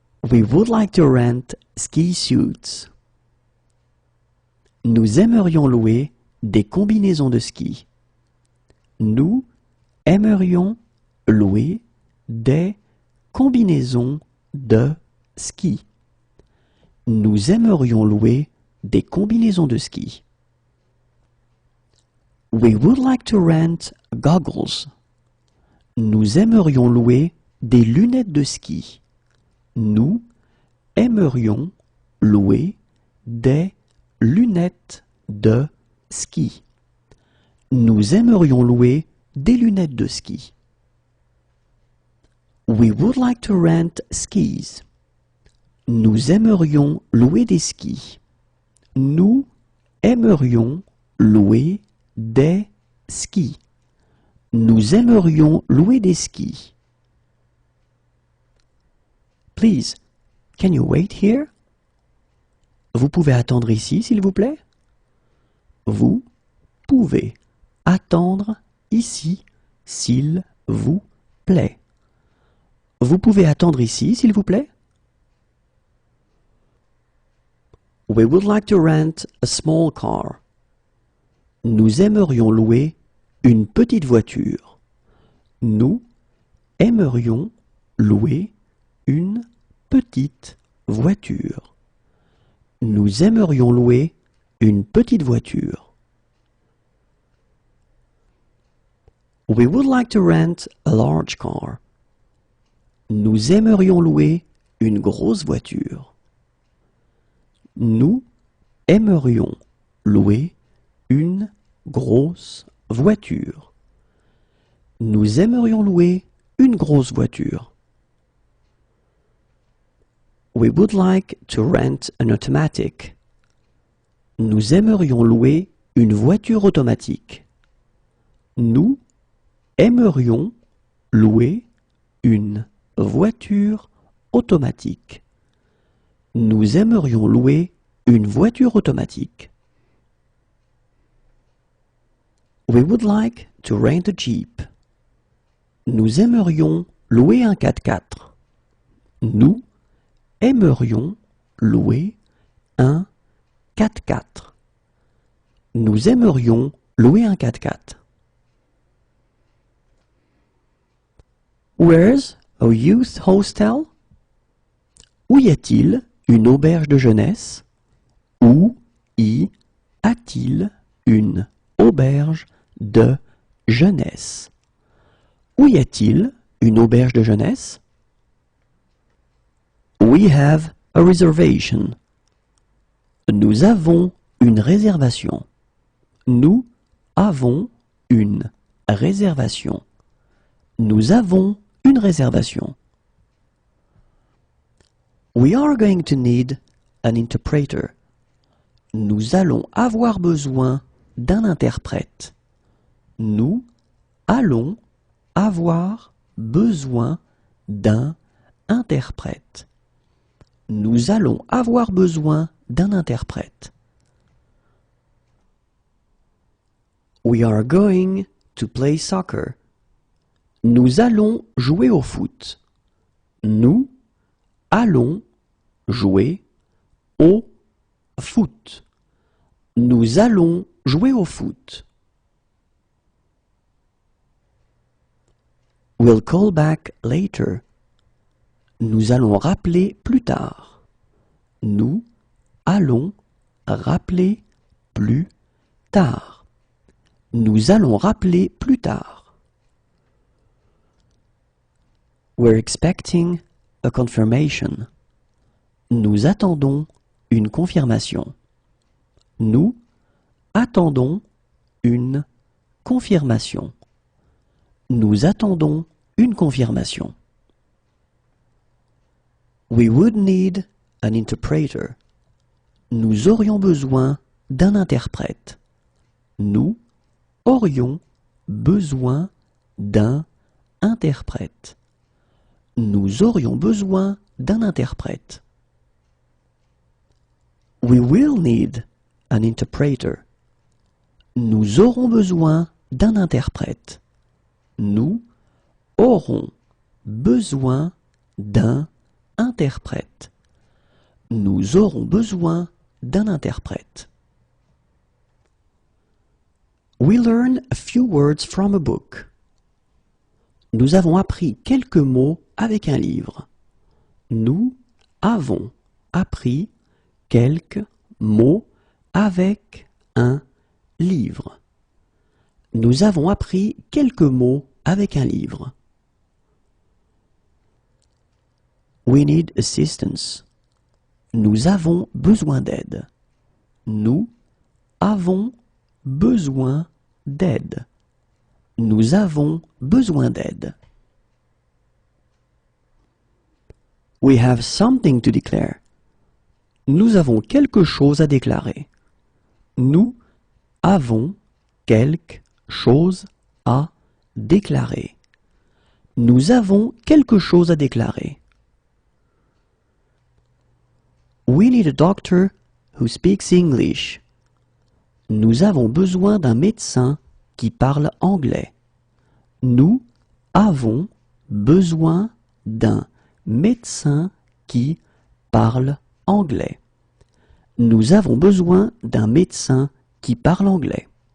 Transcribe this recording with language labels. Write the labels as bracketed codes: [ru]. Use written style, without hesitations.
[en] We would like to rent ski suits. [fr] Nous aimerions louer des combinaisons de ski. Nous aimerions louer des combinaisons de ski. Nous aimerions louer des combinaisons de ski. [en] We would like to rent goggles. [fr] Nous aimerions louer des lunettes de ski. Nous aimerions louer des lunettes de ski. Nous aimerions louer des lunettes de ski. [en] We would like to rent skis. [fr] Nous aimerions louer des skis. Nous aimerions louer des skis. Nous aimerions louer des skis. [en] Please, can you wait here? [fr] Vous pouvez attendre ici, s'il vous plaît? Vous pouvez attendre ici, s'il vous plaît. Vous pouvez attendre ici, s'il vous plaît? [en] We would like to rent a small car. [fr] Nous aimerions louer une petite voiture. Nous aimerions louer une petite voiture. Nous aimerions louer une petite voiture. [en] We would like to rent a large car. [fr] Nous aimerions louer une grosse voiture. Nous aimerions louer une grosse voiture. Nous aimerions louer une grosse voiture. [en] We would like to rent an automatic. [fr] Nous aimerions louer une voiture automatique. Nous aimerions louer une voiture automatique. Nous aimerions louer une voiture automatique. [en] We would like to rent a Jeep. [fr] Nous aimerions louer un 4x4. Nous aimerions louer un 4x4. Nous aimerions louer un 4x4. [en] Where's a youth hostel? [fr] Où y a-t-il une auberge de jeunesse? Où y a-t-il une auberge de jeunesse? Où y a-t-il une auberge de jeunesse? [en] We have a reservation. [fr] Nous avons une réservation. Nous avons une réservation. Nous avons une réservation. [en] We are going to need an interpreter. [fr] Nous allons avoir besoin d'un interprète. Nous allons avoir besoin d'un interprète. Nous allons avoir besoin d'un interprète. [en] We are going to play soccer. [fr] Nous allons jouer au foot. Nous allons jouer au foot. Nous allons jouer au foot. [en] We'll call back later. [fr] Nous allons rappeler plus tard. Nous allons rappeler plus tard. Nous allons rappeler plus tard. [en] We're expecting a confirmation. [fr] Nous attendons une confirmation. Nous attendons une confirmation. Nous attendons une confirmation. [en] We would need an interpreter. [fr] Nous aurions besoin d'un interprète. Nous aurions besoin d'un interprète. Nous aurions besoin d'un interprète. [en] We will need an interpreter. [fr] Nous aurons besoin d'un interprète. Nous aurons besoin d'un interprète. Nous aurons besoin d'un interprète. [en] We learn a few words from a book. [fr] Nous avons appris quelques mots avec un livre. Nous avons appris quelques mots avec un livre. Nous avons appris quelques mots avec un livre. [en] We need assistance. [fr] Nous avons besoin d'aide. Nous avons besoin d'aide. Nous avons besoin d'aide. [en] We have something to declare. [fr] Nous avons quelque chose à déclarer. Nous avons quelque chose à déclarer. Nous avons quelque chose à déclarer. [en] We need a doctor who speaks English. [fr] Nous avons besoin d'un médecin qui parle anglais. Nous avons besoin d'un médecin qui parle anglais. Nous avons besoin d'un médecin qui parle anglais.